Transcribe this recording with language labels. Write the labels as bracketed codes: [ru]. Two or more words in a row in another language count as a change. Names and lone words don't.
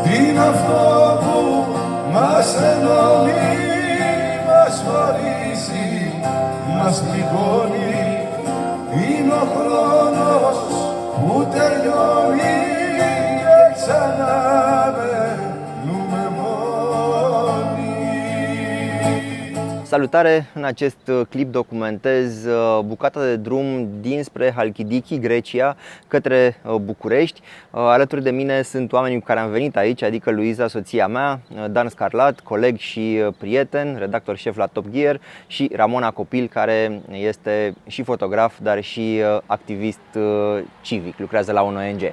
[el] είναι αυτό που μας ενώνει, μας χωρίζει, μας πληγώνει. Είναι ο χρόνος που τελειώνει και ξανά μένουμε μόνοι. [ro] Salutare! În acest clip documentez bucata de drum dinspre Halkidiki, Grecia, către București. Alături de mine sunt oamenii cu care am venit aici, adică Luiza, soția mea, Dan Scarlat, coleg și prieten, redactor șef la Top Gear, și Ramona Copil, care este și fotograf, dar și activist civic, lucrează la un ONG.